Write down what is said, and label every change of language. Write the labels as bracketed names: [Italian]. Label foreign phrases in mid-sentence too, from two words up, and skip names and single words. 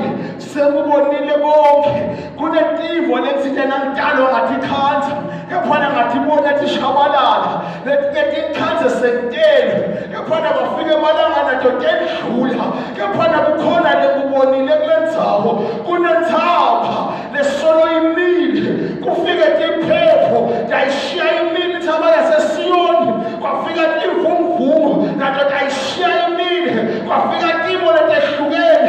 [Swati] sekubonile bonke kunetimbo lethinte nangidalo ngathi khanza kepha ngathi bona tishabalala lethi khanza sentelo kepha bafike emalanga nato tendlula kepha kukhona lekubonile kulendzawo kunenthapha lesolo imile kufike tiphepho tayishiya imile thaba yaseSiyoni kwafika timvumvumo nato tayishiya imile kwafika timo letehluke